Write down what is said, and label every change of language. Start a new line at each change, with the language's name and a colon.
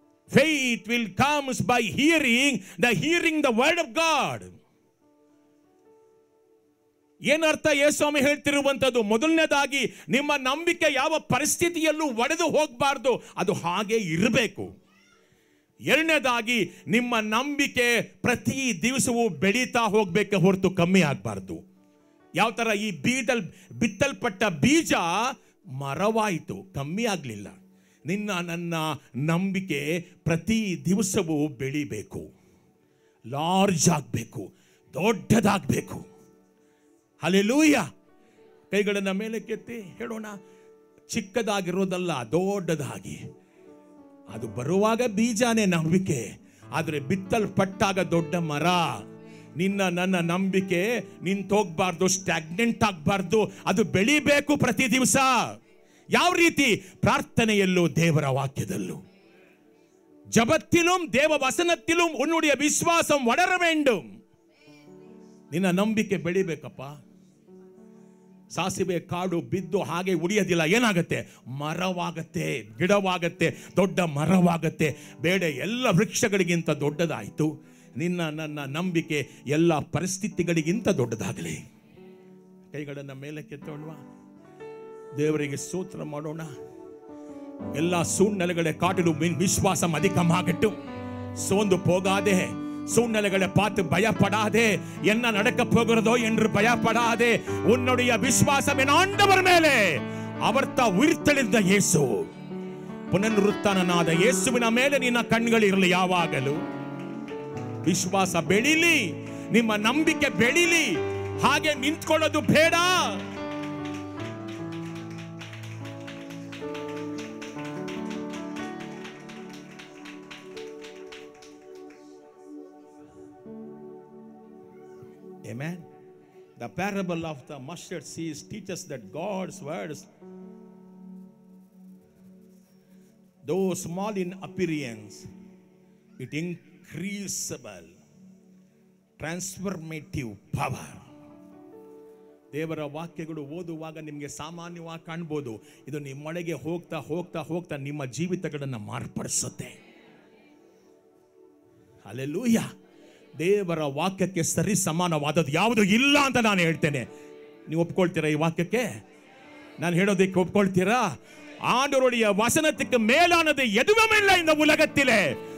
English: Faith will comes by hearing the word of God.
Kannada: ಏನರ್ಥ ಯೇಸುಸ್ವಾಮಿ ಹೇಳ್ತಿರುವಂಥದ್ದು? ಮೊದಲನೇದಾಗಿ ನಿಮ್ಮ ನಂಬಿಕೆ ಯಾವ ಪರಿಸ್ಥಿತಿಯಲ್ಲೂ ಒಡೆದು ಹೋಗಬಾರ್ದು, ಅದು ಹಾಗೆ ಇರಬೇಕು. ಎರಡನೇದಾಗಿ ನಿಮ್ಮ ನಂಬಿಕೆ ಪ್ರತಿ ದಿವಸವೂ ಬೆಳೀತಾ ಹೋಗ್ಬೇಕೆ ಹೊರತು ಕಮ್ಮಿ ಆಗಬಾರ್ದು. ಯಾವ ಥರ ಈ ಬಿತ್ತಲ್ಪಟ್ಟ ಬೀಜ ಮರವಾಯಿತು, ಕಮ್ಮಿ ಆಗಲಿಲ್ಲ. ನನ್ನ ನಂಬಿಕೆ ಪ್ರತಿ ದಿವಸವೂ ಬೆಳಿಬೇಕು, ಲಾರ್ಜ್ ಆಗಬೇಕು, ದೊಡ್ಡದಾಗಬೇಕು. ಹಲ್ಲೆಲೂಯಾ. ಕೈಗಳನ್ನ ಮೇಲೆ ಕೆತ್ತಿ ಹೇಳೋಣ, ಚಿಕ್ಕದಾಗಿರೋದಲ್ಲ, ದೊಡ್ಡದಾಗಿ. ಅದು ಬರುವಾಗ ಬೀಜನೇ ನಂಬಿಕೆ, ಆದರೆ ಬಿತ್ತಲ್ಪಟ್ಟಾಗ ದೊಡ್ಡ ಮರ. ನನ್ನ ನಂಬಿಕೆ ನಿಂತೋಗ್ಬಾರ್ದು, ಸ್ಟಾಗ್ನೆಂಟ್ ಆಗಬಾರ್ದು, ಅದು ಬೆಳಿಬೇಕು ಪ್ರತಿ ದಿವಸ. ಯಾವ ರೀತಿ? ಪ್ರಾರ್ಥನೆಯಲ್ಲೂ ದೇವರ ವಾಕ್ಯದಲ್ಲೂ.
Tamil: ಜಪத்திலும் தேவ வசனத்திலும் உன்னுடைய விசுவாசம் வளர வேண்டும்.
Kannada: ನಿನ್ನ ನಂಬಿಕೆ ಬೆಳಿಬೇಕಪ್ಪ. ಸಾಸಿವೆ ಕಾಡು ಬಿದ್ದು ಹಾಗೆ ಉಳಿಯೋದಿಲ್ಲ, ಏನಾಗುತ್ತೆ? ಮರವಾಗತ್ತೆ, ಗಿಡವಾಗತ್ತೆ, ದೊಡ್ಡ ಮರವಾಗತ್ತೆ. ಬೇಡ, ಎಲ್ಲ ವೃಕ್ಷಗಳಿಗಿಂತ ದೊಡ್ಡದಾಯಿತು. ನಿನ್ನ ನನ್ನ ನಂಬಿಕೆ ಎಲ್ಲ ಪರಿಸ್ಥಿತಿಗಳಿಗಿಂತ ದೊಡ್ಡದಾಗಲಿ. ಕೈಗಳನ್ನು ಮೇಲೆ ಕೆತ್ತೋಣ, ದೇವರಿಗೆ ಸ್ತೋತ್ರ ಮಾಡೋಣ.
Tamil: ಎಲ್ಲ ಸೂழ்நிலைகளை காட்டிலும் விசுவாசம் அதிகமாகட்டும். சோர்ந்து போகாதே, சூழ்நிலைகளை பார்த்து பயப்படாதே. என்ன நடக்க போகிறதோ என்று பயப்படாதே. உன்னுடைய விசுவாசம் என் ஆண்டவர் மேலே. அவர் தான் ಉಯಿರ್ತெழுந்த
Kannada: ಯೇಸು, ಪುನರುತ್ಥಾನನಾದ ಯೇಸುವಿನ ಮೇಲೆ ನಿನ್ನ ಕಣ್ಣುಗಳಿರಲಿ ಯಾವಾಗಲೂ. ವಿಶ್ವಾಸ ಬೆಳಿಲಿ, ನಿಮ್ಮ ನಂಬಿಕೆ ಬೆಳಿಲಿ. ಹಾಗೆ ನಿಂತ್ಕೊಳ್ಳೋದು ಬೇಡ.
English: Amen. The parable of the mustard seed teaches that God's words, though small in appearance, it increasable transformative power.
Kannada: ದೇವರ ವಾಕ್ಯಗಳು ಓದುವಾಗ ನಿಮಗೆ ಸಾಮಾನ್ಯವಾಗಿ ಕಾಣ್ಬೋದು, ಇದು ನಿಮ್ಮೊಳಗೆ ಹೋಗ್ತಾ ಹೋಗ್ತಾ ಹೋಗ್ತಾ ನಿಮ್ಮ ಜೀವಿತಗಳನ್ನು ಮಾರ್ಪಡಿಸುತ್ತೆ. ಹಲ್ಲೆಲೂಯ. ದೇವರ ವಾಕ್ಯಕ್ಕೆ ಸರಿ ಸಮಾನವಾದದ್ದು ಯಾವುದು ಇಲ್ಲ ಅಂತ ನಾನು ಹೇಳ್ತೇನೆ. ನೀವು ಒಪ್ಕೊಳ್ತೀರಾ ಈ ವಾಕ್ಯಕ್ಕೆ? ನಾನು ಹೇಳೋದಕ್ಕೆ ಒಪ್ಕೊಳ್ತೀರಾ?
Tamil: ஆண்டவருடைய வசனத்துக்கு மேலானது எதுவும் இல்லை இந்த உலகத்திலே.